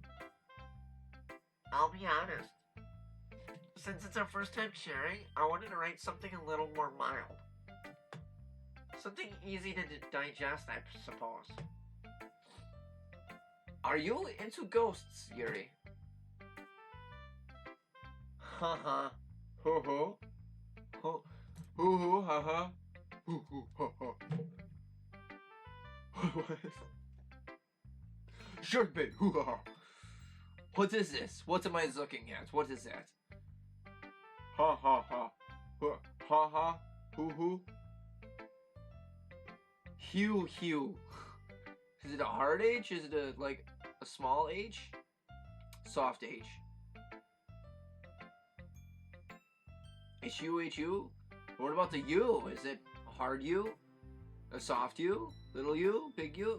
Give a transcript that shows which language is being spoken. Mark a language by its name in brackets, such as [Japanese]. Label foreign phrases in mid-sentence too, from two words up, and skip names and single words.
[English] I'll be honest. Since it's our first time sharing, I wanted to write something a little more mild. Something easy to digest, I suppose. Are you into ghosts, Yuri? Haha. Ho ho. Ho hoo hoo ha ha. Hoo hoo ha ha. What? Shark bait. Hoo ha ha. What is this? What am I looking at? What is that? Ha ha ha. Ha ha. Hoo hoo. Hugh Hugh. Is it a hard H? Is it a small H? Soft H. H-U-H-U? What about the U? Is it a hard U? A soft U? Little U? Big U?